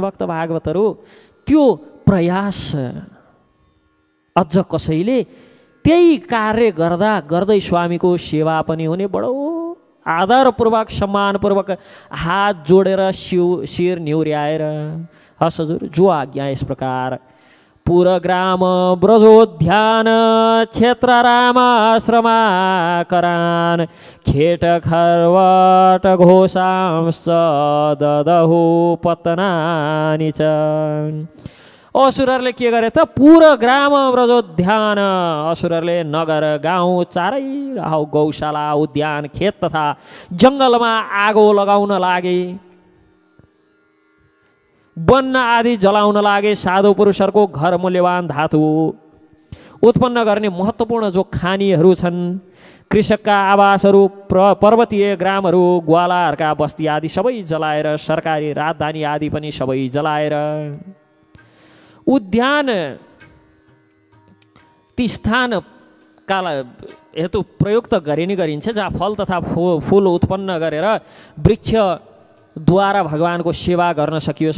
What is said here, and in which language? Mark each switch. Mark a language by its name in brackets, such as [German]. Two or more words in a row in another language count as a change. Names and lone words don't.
[Nepali] भक्त भागवतहरू त्यो प्रयास अझ कसैले त्यही कार्य गर्दा गर्दै स्वामीको सेवा पनि हुने, बडो आदरपूर्वक सम्मानपूर्वक हात जोडेर शिर निहुर्याएर हस् हजुर जो आज्ञा। यस प्रकार [Sanskrit] पुरग्राम ब्रजोद्यान क्षेत्र रामाश्रमाकरान खेट खर्वट घोषांश ददहु पतनानि च। [Nepali] असुरहरूले के गरे त? [Sanskrit] पुरग्राम ब्रजोद्यान, [Nepali] असुरहरूले नगर गाउँ चारै गौशाला उद्यान खेत तथा जङ्गलमा आगो लगाउन लागे, वन आदि जलाउन लागे। साधु पुरुषहरूको घर मूल्यवान धातु उत्पन्न गर्ने महत्त्वपूर्ण जो खानीहरू छन्, कृषकका आवासहरू, पर्वतीय ग्रामहरू, ग्वालाहरूका बस्ती आदि सबै जलाएर, सरकारी राजधानी आदि पनि सबै जलाएर, उद्यान ती स्थानका हेतु प्रयुक्त गरिन्छ जहाँ फल तथा फूल उत्पन्न गरेर वृक्षद्वारा भगवानको सेवा गर्न सकियोस्।